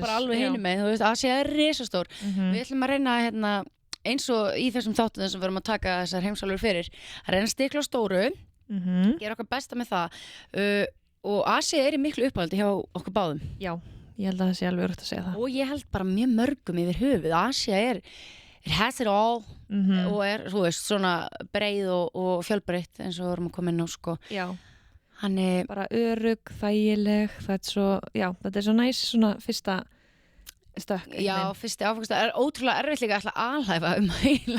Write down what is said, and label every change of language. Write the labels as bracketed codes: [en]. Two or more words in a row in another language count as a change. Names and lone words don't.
[is] bara alveg hinum með, þú veist, Asía er risastór. Við ætlum að reyna eins og í þessum þáttum sem við erum að taka þessar heimsálfur fyrir, að reyna að stikla á stóru, gera okkar besta með það og Asía er í miklu uppáldi hjá okkur báðum. Já, ég held að það sé alveg örugt að segja það. Og ég held bara mjög mörgum yfir höfuð. Asía [en] it has it all [is] og þú veist, svona breið og fjölbreytt eins og við erum að koma inn á, sko. Já. Hann er Bara örugg, þægileg, þetta er svo næs svona fyrsta stökk. já, fyrsti áfangast, það er ótrúlega erfitt líka að alhæfa heila.